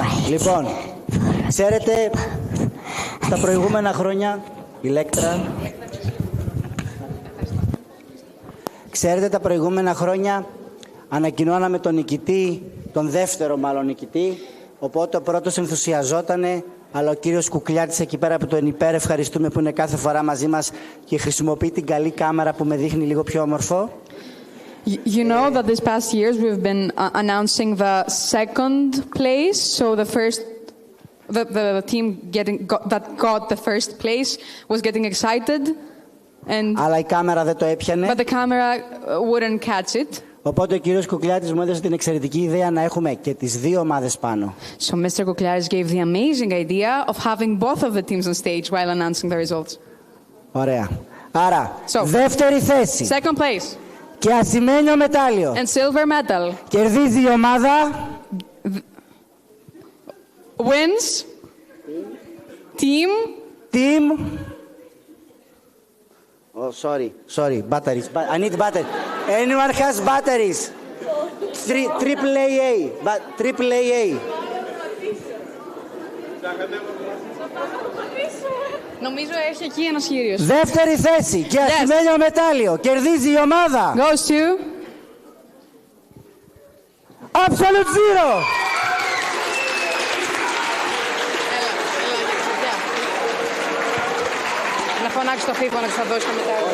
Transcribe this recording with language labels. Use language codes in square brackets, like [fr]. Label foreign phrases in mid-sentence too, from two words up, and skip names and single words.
[el] Λοιπόν, ξέρετε, τα προηγούμενα χρόνια, Ηλέκτρα, ξέρετε, τα προηγούμενα χρόνια ανακοινώναμε τον νικητή, τον δεύτερο μάλλον νικητή, οπότε ο πρώτος ενθουσιαζότανε, αλλά ο κύριος Κουκλιάτης εκεί πέρα που τον υπερευχαριστούμε που είναι κάθε φορά μαζί μας και χρησιμοποιεί την καλή κάμερα που με δείχνει λίγο πιο όμορφο. [en] You know that this past years we've been announcing the second place, so the team that got the first place was getting excited, and [el] αλλά η κάμερα δεν το έπιανε. [en] But the camera wouldn't catch it. [el] Οπότε ο κύριος Κουκλιάτης μου έδωσε την εξαιρετική ιδέα να έχουμε και τις δύο ομάδες πάνω. [en] So Mr. Kuklaris gave the amazing idea of having both of the teams on stage while announcing the results. [el] Ωραία. Άρα, δεύτερη θέση. [en] Second place. [el] Και ασημένιο μετάλλιο. [en] And silver medal. [el] Κερδίζει η ομάδα. [en] Wins. Team. Oh, sorry. Batteries. I need batteries. Anyone has batteries? Triple AA. Triple AA. [el] Νομίζω έχει εκεί ένας κύριος. Δεύτερη θέση και ασημένιο μετάλλιο. Κερδίζει η ομάδα. [en] Goes to Absolute Zero. [el] Να φωνάξει το φίβο να τους θα δώσει το μετάλλιο.